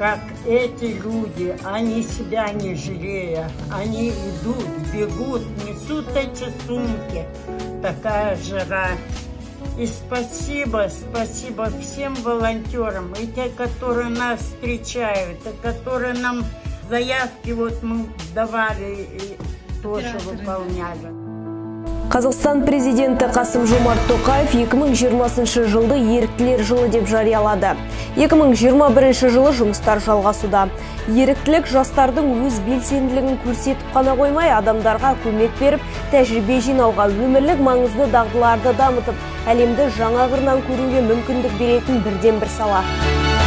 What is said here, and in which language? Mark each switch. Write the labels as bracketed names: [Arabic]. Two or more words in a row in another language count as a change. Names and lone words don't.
[Russian] как эти люди, они себя не жалея, они идут, бегут, несут эти сумки. Такая жара. И спасибо всем волонтерам, и те, которые нас встречают, и которые нам заявки вот мы давали и тоже выполняли. [Kazakh] Қазақстан президенті Қасым-Жомарт Тоқаев 2020 жылды еріктілер жылы деп жариялады. 2021 жылы жұмыстар жалғасуда. Еріктілік жастардың өз белсенділігін көрсетіп қана қоймай, адамдарға көмек беріп, тәжірибе жинауға, өмірлік маңызды дағдыларды дамытып, әлемді жаңа қырынан көруге мүмкіндік беретін бірден бір сала.